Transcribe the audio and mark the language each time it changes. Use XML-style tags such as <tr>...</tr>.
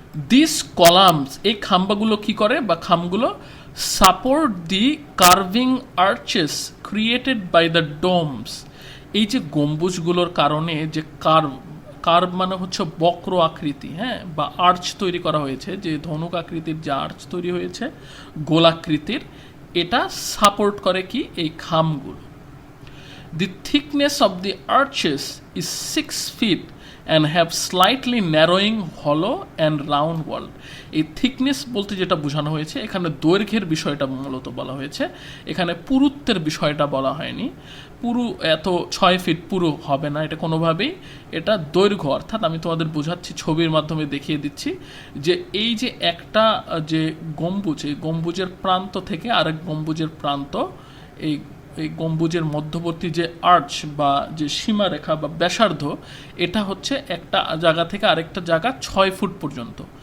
<en>this columns,</en> <bn>এই খাম্বাগুলো কি করে বা খামগুলো</bn> <en>Support the carving arches created by the domes.</en> <bn>এই যে গম্বুজগুলোর কারণে যে কার্ভ মানে হচ্ছে বক্র আকৃতি, হ্যাঁ, বা আর্চ তৈরি করা হয়েছে, যে ধনুক আকৃতির যে আর্চ তৈরি হয়েছে গোলাকৃতির, এটা সাপোর্ট করে কি এই খামগুলো।</bn> <en>The thickness of the arches is 6 feet and have slightly narrowing hollow and round wall.</en> <bn>এই থিকনেস বলতে যেটা বোঝানো হয়েছে, এখানে দৈর্ঘ্যের বিষয়টা মূলত বলা হয়েছে, এখানে পুরুত্বের বিষয়টা বলা হয়নি। পুরু এত 6 ফিট পুরো হবে না এটা কোনোভাবেই, এটা দৈর্ঘ্য। অর্থাৎ আমি তোমাদের বোঝাচ্ছি, ছবির মাধ্যমে দেখিয়ে দিচ্ছি যে এই যে একটা যে গম্বুজ, এই গম্বুজের প্রান্ত থেকে আরেক গম্বুজের প্রান্ত, এই গম্বুজের মধ্যবর্তী যে আর্চ বা যে সীমারেখা বা ব্যাসার্ধ, এটা হচ্ছে একটা জায়গা থেকে আরেকটা জায়গা 6 ফুট পর্যন্ত।</bn>